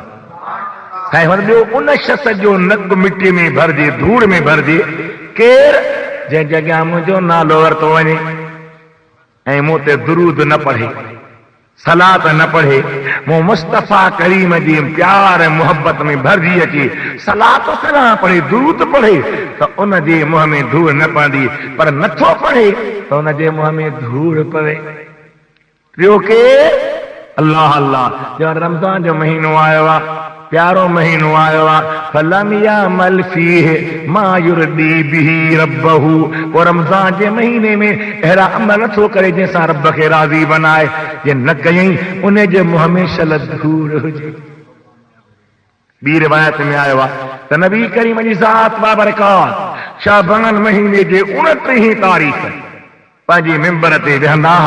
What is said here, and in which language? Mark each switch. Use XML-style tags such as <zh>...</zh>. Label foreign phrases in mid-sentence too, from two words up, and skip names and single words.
<sd>ॿियो उन शख़्स जो नक मिटीअ में भरिजे, धूड़ में भरिजे, केरु जंहिं जॻह मुंहिंजो नालो वरितो वञे ऐं मूं ते दुरूद न पढ़े, सलात न पढ़े, मूं मुस्तफ़ा करीम जी प्यार ऐं मुहबत में भरिजी अचे, सलात सलाह पढ़े, दुरूद पढ़े, त उन जे मुंहं में धूड़ न पवंदी। पर नथो पढ़े त उन जे मुंहं में धूड़ पवे। ॿियो केरु? अल्लाह अल्लाह। जो रमज़ान जो महीनो आयो आहे, प्यारो महीनो आयो आहे,</sd> <ar>فلم يعمل فيه ما يرضي به ربه.</ar> <sd>वो रमज़ान जे महीने में अहिड़ा अमल नथो करे जंहिंसां रब खे राज़ी बनाए, जे न कयई उन जे मुंहं में शल धूड़ हुजे। ॿी रिवायत में आयो आहे त नबी करीम जी ज़ात बाबरकात शाबान महीने जे 29 तारीख़ पंहिंजे मिंबर ते वेहंदा हुआ।</sd>